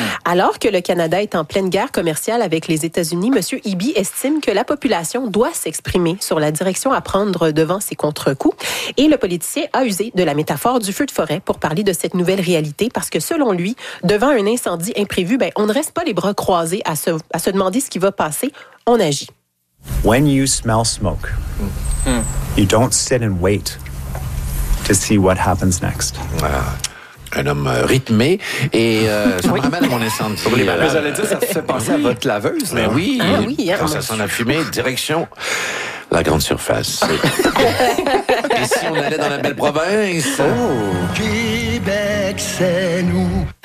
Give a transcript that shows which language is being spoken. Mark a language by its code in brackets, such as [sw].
[fr] Alors que le Canada est en pleine guerre commerciale avec les États-Unis, M. Eby estime que la population doit s'exprimer sur la direction à prendre devant ses contre-coups. Et le politicien a usé de la métaphore du feu de forêt pour parler de cette nouvelle réalité, parce que selon lui, devant un incendie imprévu, on ne reste pas les bras croisés. croisés à se demander ce qui va passer, on agit. [en] When you smell smoke, you don't sit and wait to see what happens next. [fr] Un homme rythmé et ça me ramène à mon incendie. Mais j'allais dire, ça fait penser à votre laveuse. Mais oui, ah, oui hein, quand ça sent la fumée, direction la grande surface. Et si on allait dans la belle province? Québec, c'est nous.